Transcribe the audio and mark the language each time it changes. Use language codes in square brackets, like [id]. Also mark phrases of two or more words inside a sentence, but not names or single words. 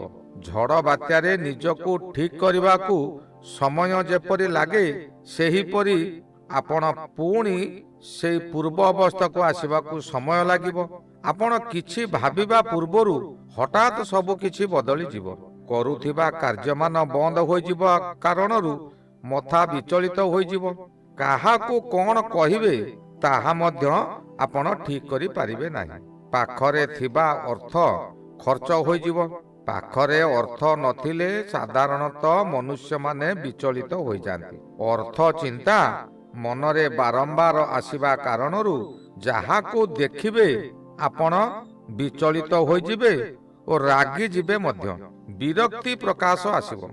[or] ଝଡ଼ ବାତ୍ୟା ରେ ନିଜକୁ ଠିକ କରିବାକୁ ସମୟ ଯେପରି ଲାଗେ ସେହିପରି ଆପଣ ପୁଣି ସେ ପୂର୍ବ ଅବସ୍ଥା କୁ ଆସିବାକୁ ସମୟ ଲାଗିବ। ଆପଣ କିଛି ଭାବିବା ପୂର୍ବରୁ ହଠାତ ସବୁ କିଛି ବଦଳି ଯିବ। କରୁଥିବା କାର୍ଯ୍ୟମାନ ବନ୍ଦ ହୋଇ ଯିବ କାରଣରୁ ମଥା ବିଚଳିତ ହୋଇ ଯିବ। କାହାକୁ କଣ କହିବେ ତାହା ମଧ୍ୟ ଆପଣ ଠିକ କରି ପାରିବେ ନାହିଁ। ପାଖରେ ଥିବା ଅର୍ଥ ଖର୍ଚ୍ଚ ହୋଇ ଯିବ। ପାଖରେ ଅର୍ଥ ନଥିଲେ ସାଧାରଣତଃ ମନୁଷ୍ୟ ମାନେ ବିଚଳିତ ହୋଇ ଯାଆନ୍ତି। ଅର୍ଥ ଚିନ୍ତା ମନରେ ବାରମ୍ବାର ଆସିବା କାରଣରୁ ଯାହାକୁ ଦେଖିବେ ଆପଣ ବିଚଳିତ ହୋଇ ଯିବେ ଆଉ ରାଗି ଯିବେ ମଧ୍ୟ ବିରକ୍ତି ପ୍ରକାଶ ଆସିବ।